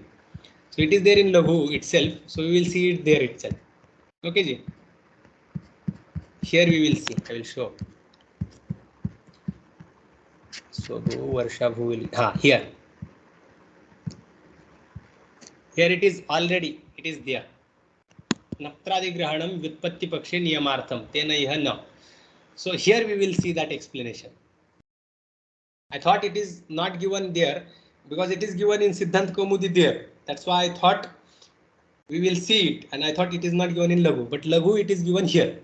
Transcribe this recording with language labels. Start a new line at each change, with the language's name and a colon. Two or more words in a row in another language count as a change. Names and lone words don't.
English: So it is there in Laghu itself. So we will see it there itself. Okay, ji. Here we will see. I will show. So Varsha Bhu will here. Here it is already. It is there.
Sanskrit: नप्त्रादिग्रहणम् व्युत्पत्ति पक्षे नियमार्थम्. तेन इह न.
English: So here we will see that explanation. I thought it is not given there because it is given in Siddhant Kaumudi there. That's why I thought we will see it, and I thought it is not given in Laghu, but Laghu it is given here.